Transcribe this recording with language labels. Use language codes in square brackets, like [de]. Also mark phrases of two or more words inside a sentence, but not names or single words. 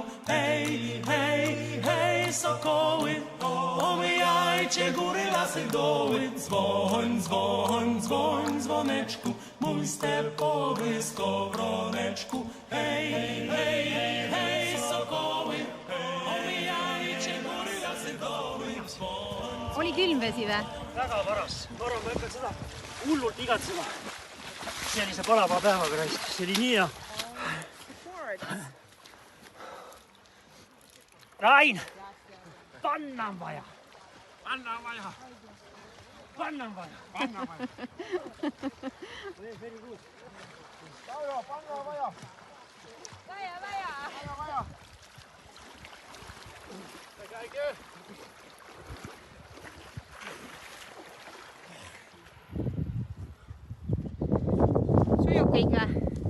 [pl] Hej, hej, hej, sokoły, omijajcie góry, lasy, doły. Dzwoń, dzwoń, dzwoń, dzwoneczku, mój stepowy skowroneczku. Hej, hej, hej, hej, sokoły, [et] oli külm vesi või? Väga varas. Ma arvan, ma hakkan seda hullult igatsema. Sellise palava päevaga raist. See oli nii ja... Rain! Panna on vaja! Panna on vaja! Panna on vaja! Panna on vaja! [en] Very good. [et] Panna on vaja! Vaja, vaja! Vaja, vaja! Käige! Sujub kõik või?